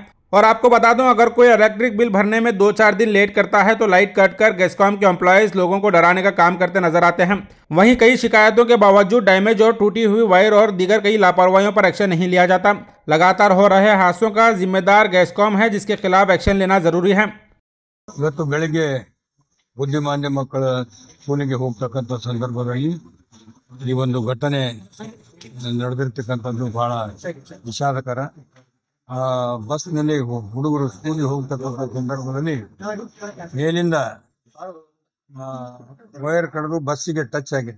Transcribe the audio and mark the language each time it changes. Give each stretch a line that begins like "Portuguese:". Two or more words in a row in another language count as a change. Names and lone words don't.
Hindi: और आपको बता दूं, अगर कोई
English: electric bill
Hindi: भरने में 2-4 दिन लेट करता है तो लाइट कट कर गैस्कॉम के एम्प्लॉयज लोगों को डराने का काम करते नजर आते हैं। वहीं कई शिकायतों के बावजूद डैमेज और टूटी हुई वायर और दीगर कई लापरवाहियों पर एक्शन नहीं लिया जाता। लगातार हो रहे हादसों का जिम्मेदार गैस्कॉम है, जिसके खिलाफ एक्शन लेना जरूरी है।
Kannada: ಇವತ್ತು ಬೆಳಿಗ್ಗೆ ಬುದ್ಧಿಮಾಂದ್ಯ ಮಕ್ಕಳ ಸ್ಕೂಲಿಗೆ ಹೋಗ್ತಕ್ಕಂಥ ಸಂದರ್ಭದಲ್ಲಿ ಈ ಒಂದು ಘಟನೆ ನಡೆದಿರ್ತಕ್ಕಂಥದ್ದು ಬಹಳ ವಿಷಾದಕರ. ಬಸ್ನಲ್ಲಿ ಹುಡುಗರು ಸ್ಕೂಲಿಗೆ ಹೋಗ್ತಕ್ಕಂಥ ಸಂದರ್ಭದಲ್ಲಿ ಮೇಲಿಂದ ವೈರ್ ಕಡಿದು ಬಸ್ಸಿಗೆ ಟಚ್ ಆಗಿದೆ.